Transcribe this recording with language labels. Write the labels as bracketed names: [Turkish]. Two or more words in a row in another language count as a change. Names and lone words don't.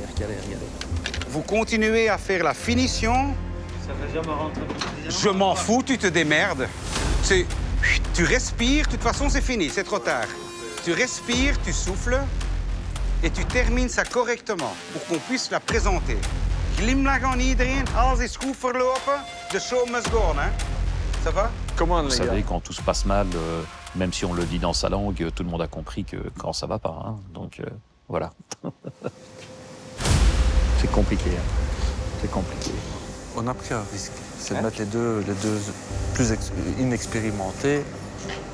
[French] Vous continuez à faire la finition. Ça va jamais rentrer. Je m'en fous, tu te démerdes. Tu respires, de toute façon, c'est fini, c'est trop tard. Tu respires, tu souffles et tu termines ça correctement pour qu'on puisse la présenter. [Dutch] Glimlach aan iedereen, alles is goed verlopen, de [English] show must go on, [Dutch] hein? [French] Ça va? Vous savez, quand tout se passe mal, même si on le dit dans sa langue, tout le monde a compris que quand ça va pas, hein. Donc voilà. C'est compliqué, hein. C'est compliqué. On a pris un risque, c'est de mettre les deux plus inexpérimentés pour Paris.